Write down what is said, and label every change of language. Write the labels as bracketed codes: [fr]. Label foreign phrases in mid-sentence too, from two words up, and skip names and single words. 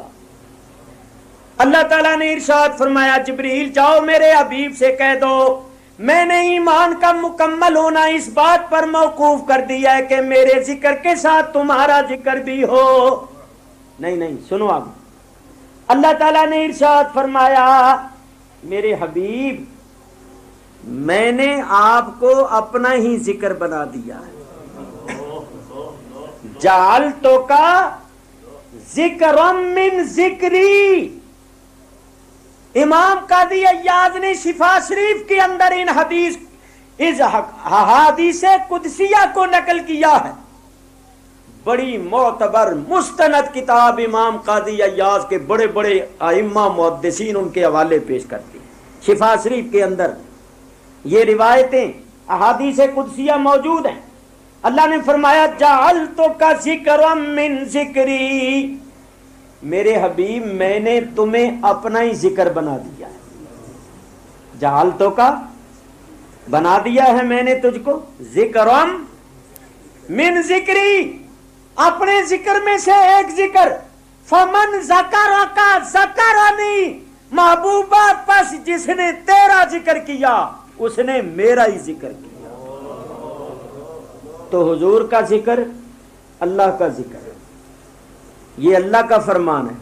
[ur] اللہ تعالیٰ نے ارشاد فرمایا جبریل جاؤ میرے حبیب سے کہہ دو میں نے ایمان کا مکمل ہونا اس بات پر موقوف کر دیا ہے کہ میرے ذکر کے ساتھ تمہارا ذکر بھی ہو۔ نہیں، سنو اب، اللہ تعالیٰ نے ارشاد فرمایا میرے حبیب میں نے آپ کو اپنا ہی ذکر بنا دیا ہے۔ [ar] جعلتو کا ذکرم من ذکری۔ [ur] امام قاضی عیاض نے شفا شریف کے اندر ان حدیث قدسیہ کو نقل کیا ہے۔ بڑی معتبر مستند کتاب امام قاضی عیاض کے بڑے بڑے ائمہ محدثین ان کے حوالے پیش کرتے ہیں۔ شفا شریف کے اندر یہ روایتیں احادیث قدسیہ موجود ہیں۔ اللہ نے فرمایا [ar] جعلتو کا ذکرم من ذکری، [ur] میرے حبیب میں نے تمہیں اپنا ہی ذکر بنا دیا ہے۔ [ar] جعلتو کا [ur] بنا دیا ہے میں نے تجھ کو [ar] ذکرم من ذکری، [ur] اپنے ذکر میں سے ایک ذکر۔ [ar] فمن ذکرک ذکرنی، [ur] محبوبہ پس جس نے تیرا ذکر کیا اس نے میرا ہی ذکر کیا۔ تو حضور کا ذکر اللہ کا ذکر ہے، یہ اللہ کا فرمان ہے۔